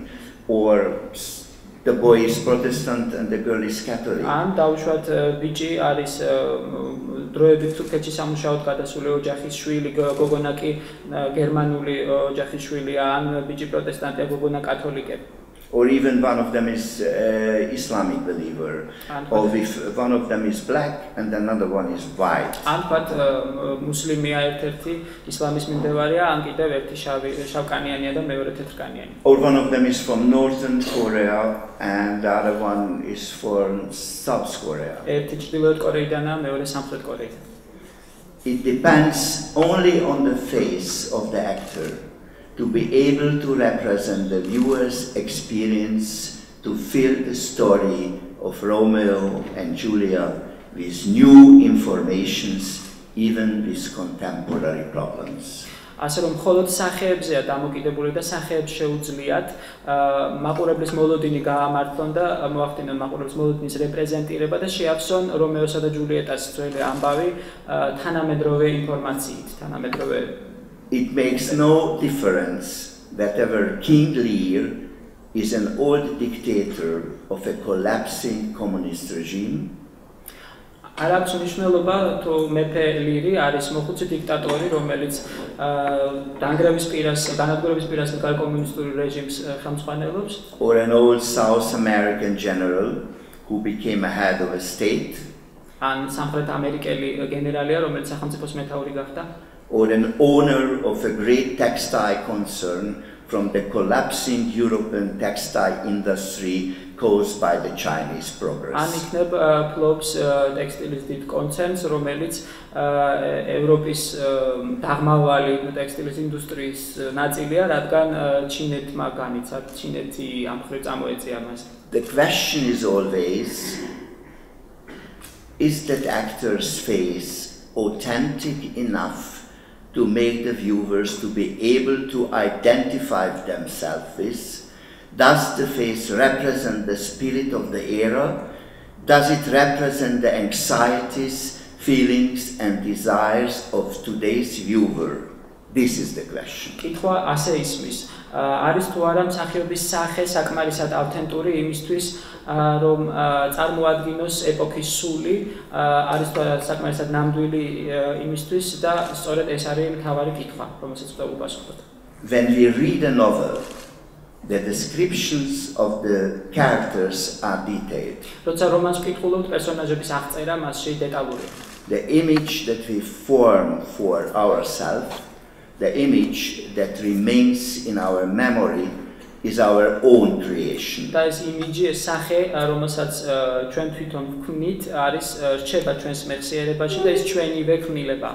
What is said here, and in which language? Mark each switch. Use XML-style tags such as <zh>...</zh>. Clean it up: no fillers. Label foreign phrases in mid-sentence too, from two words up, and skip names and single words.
<en>Or the boy is Protestant and the girl is Catholic.</en> <ka>ან დაუშვათ ბიჭი არის დროებით თურქეთში სამუშაოდ გადასული ოჯახის შვილი, გოგონა კი გერმანული ოჯახის შვილია, ან ბიჭი პროტესტანტია, გოგონა კათოლიკე.</ka> <en>Or even one of them is Islamic believer, or if one of them is black and another one is white.</en> <ka>ან თქვათ მუსლიმია ერთ-ერთი, ისლამის მიმდევარია, ან კიდევ ერთი შავკანიანია და მეორე თეთრკანიანი.</ka> <en>Or one of them is from Northern Korea and the other one is from South Korea.</en> <ka>ერთი ჩრდილოეთ კორეიდანაა, მეორე სამხრეთ კორეიდან.</ka> <en>It depends only on the face of the actor to be able to represent the viewer's experience, to fill the story of Romeo and Juliet with new informations, even with contemporary problems.</en> <ka>ასე რომ მხოლოდ სახეებზეა დამოკიდებული და სახეებს შეუძლიათ მაყურებლის მოლოდინი გაამართლონ და მოახდინონ მაყურებლის მოლოდინის რეპრეზენტირება და შეავსონ რომეოსა და ჯულიეტას ძველი ამბავი თანამედროვე ინფორმაციით, თანამედროვე.</ka> <en>It makes no difference whether King Lear is an old dictator of a collapsing communist regime.</en> <ka>არ აქვს მნიშვნელობა თუ მეფე ლირი არის მოხუცი დიქტატორი, რომელიც დანგრევის პირას, განადგურების პირას კომუნისტური რეჟიმს ხელმძღვანელობს.</ka> <en>Or an old South American general who became a head of a state.</en> <ka>ან სამხრეთ ამერიკელი გენერალია, რომელიც სახელმწიფოს მეთაური გახდა.</ka> <en>Or an owner of a great textile concern from the collapsing European textile industry caused by the Chinese progress.</en> <ka>ან იქნებ ფლობს ტექსტილის დიდ კონცერნს, რომელიც ევროპის დაღმავალი ტექსტილის ინდუსტრიის ნაწილია, რადგან ჩინეთმა განიცადა, ჩინეთი ამ მხრივ წამოეწია მას.</ka> <en>The question is always, is that actor's face authentic enough to make the viewers to be able to identify themselves with? Does the face represent the spirit of the era? Does it represent the anxieties, feelings and desires of today's viewer? This is the question.</en> <ka>კითხვა ასე ისმის. არის თუ არა მსახიობის სახე საკმარისად ავთენტური იმისთვის, რომ წარმოადგინოს ეპოქის სული, არის თუ არა საკმარისად ნამდვილი იმისთვის და სწორედ ეს არის მთავარი კითხვა, რომელსაც უნდა უპასუხოთ.</ka> <en>When we read a novel, the descriptions of the characters are detailed.</en> <ka>როცა რომანს ვკითხულობთ, პერსონაჟების აღწერა მასში დეტალურია.</ka> <en>The image that we form for ourselves, the image that remains in our memory, is our own creation.</en> <ka>და ეს იმიჯი, ეს სახე, რომელსაც ჩვენ თვითონ ვქმნით, არის რჩება ჩვენს მეხსიერებაში და ეს ჩვენივე ქმნილება.</ka>